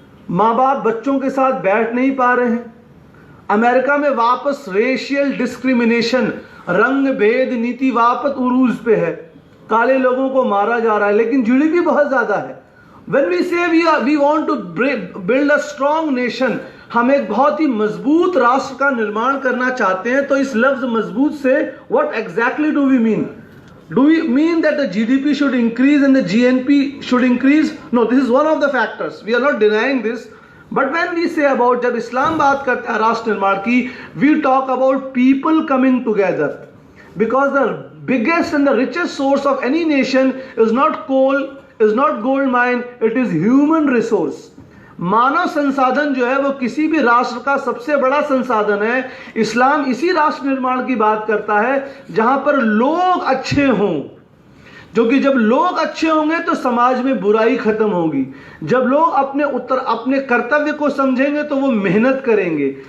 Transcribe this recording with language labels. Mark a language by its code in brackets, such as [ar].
[hi] माँ बाप बच्चों के साथ बैठ नहीं पा रहे हैं। अमेरिका में वापस रेशियल डिस्क्रिमिनेशन, रंग भेद नीति वापस उरूज पे है, काले लोगों को मारा जा रहा है, लेकिन जीडीपी बहुत ज्यादा है। [en] When we say we want to build a strong nation, [hi] हम एक बहुत ही मजबूत राष्ट्र का निर्माण करना चाहते हैं, तो इस लफ्ज मजबूत से [en] what exactly do we mean? Do we mean that the GDP should increase and the GNP should increase? No, this is one of the factors. We are not denying this. But when we say about, [hi] जब इस्लाम बात करता है राष्ट्र निर्माण की, [en] we talk about people coming together. Because the biggest and the richest source of any nation is not coal, is not gold mine, it is human resource. [hi] मानव संसाधन जो है वो किसी भी राष्ट्र का सबसे बड़ा संसाधन है। इस्लाम इसी राष्ट्र निर्माण की बात करता है जहां पर लोग अच्छे हों, जो कि जब लोग अच्छे होंगे तो समाज में बुराई खत्म होगी। जब लोग अपने कर्तव्य को समझेंगे तो वो मेहनत करेंगे।